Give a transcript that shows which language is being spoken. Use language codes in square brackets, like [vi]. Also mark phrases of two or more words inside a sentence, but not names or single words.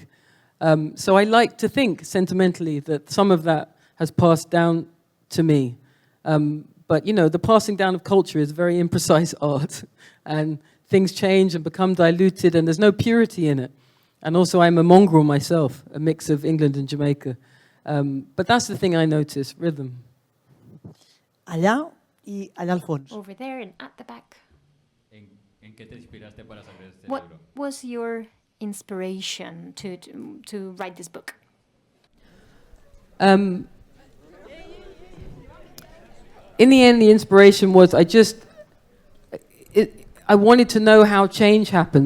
[en] So I like to think sentimentally that some of that has passed down to me. But you know, the passing down of culture is very imprecise art, and things change and become diluted, and there's no purity in it. And also, I'm a mongrel myself, a mix of England and Jamaica. But that's the thing I notice, rhythm. [ca] Allà i allà al fons. [en] Over there and at the back. [es] ¿En qué te inspiraste para sacar este [en] What [es] libro? [en] was your inspiration to write this book? In the end, the inspiration was I wanted to know how change happens.